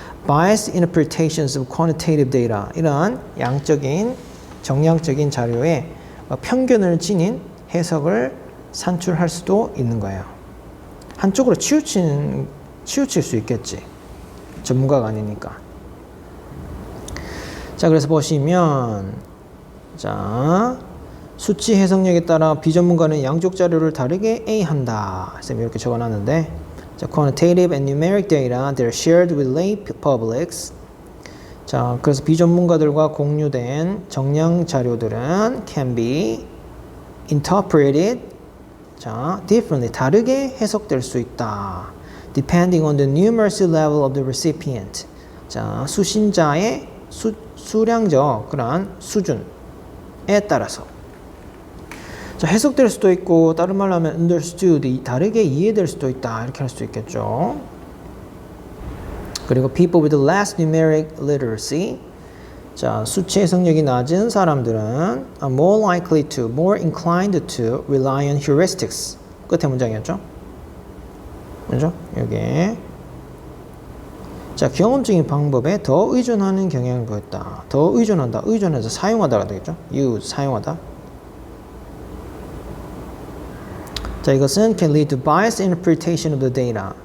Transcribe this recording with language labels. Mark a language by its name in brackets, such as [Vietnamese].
[English] Biased interpretations of quantitative data, [Korean] 이러한 양적인, 정량적인 자료에 편견을 지닌 해석을 산출할 수도 있는 거예요. 한쪽으로 치우칠 수 있겠지. 전문가가 아니니까. 자, 그래서 보시면, 자, 수치 해석력에 따라 비전문가는 양쪽 자료를 다르게 A한다. 쌤이 이렇게 적어놨는데, 자, [English] quantitative and numeric data, they're shared with lay publics. [Korean] 자, 그래서 비전문가들과 공유된 정량 자료들은 [English] can be interpreted, [Korean] 자, differently, 다르게 해석될 수 있다. [English] Depending on the numeracy level of the recipient. [Korean] 자, 수신자의 수량적 그러한 수준에 따라서. 자, 해석될 수도 있고, 다른 말로 하면 understood, 다르게 이해될 수도 있다. 이렇게 할 수 있겠죠. 그리고 [English] people with less numeric literacy. [Korean] 자, 수치 해석력이 낮은 사람들은 [English] are more likely to, more inclined to rely on heuristics. [Korean] 끝에 문장이었죠? 그죠? 여기. 자, 경험적인 방법에 더 의존하는 경향을 보였다. 더 의존한다. 의존해서 사용하다가 되겠죠? use, 사용하다. 자, 이것은 [English] can lead to biased interpretation of the data.